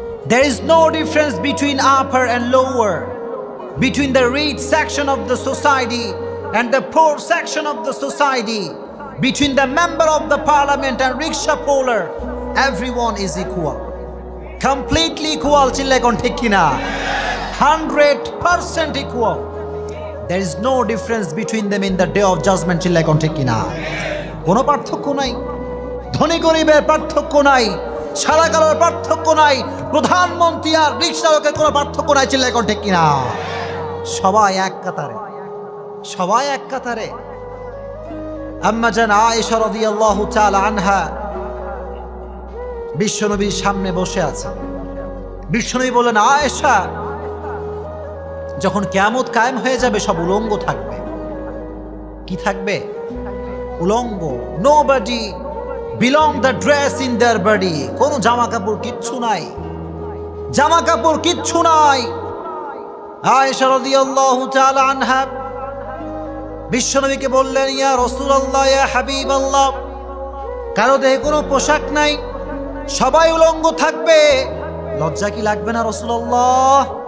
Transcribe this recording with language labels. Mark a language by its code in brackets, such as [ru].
[en] There is no difference between upper and lower, between the rich section of the society and the poor section of the society, between the member of the parliament and rickshaw puller. Everyone is equal, completely equal. [bn] Chille kon thik kina? [en] 100% equal. There is no difference between them in the day of judgment. [bn] Chille kon thik kina? কোনো পার্থক্য নাই, ধনী গরিবের পার্থক্য নাই, সাদা কালোর পার্থক্য নাই, প্রধানমন্ত্রী আর রিক্সা চালকের কোনো পার্থক্য নাই। চিল্লায় এখন ঠিক কিনা? সবাই এক কাতারে, সবাই এক কাতারে। আম্মা জান আয়েশা রাদিয়াল্লাহু তাআলা আনহা বিশ্বনবীর সামনে বসে আছে। বিশ্বনবী বলেন, আয়েশা, যখন কিয়ামত কায়েম হয়ে যাবে সব উলঙ্গ থাকবে। কি থাকবে? উলঙ্গ। [en] Nobody belong the dress in their body. [bn] কোনো জামা কাপড় কিচ্ছু নাই, জামা কাপড় কিচ্ছু নাই। আয়েশা রাদিয়াল্লাহু তাআলা আনহা বিশ্বনবীকে বললেন, ইয়া রাসূলুল্লাহ, ইয়া হাবিবাল্লাহ, কারো দেহে কোনো পোশাক নাই, সবাই উলঙ্গ থাকবে, লজ্জা কি লাগবে না রাসূলুল্লাহ?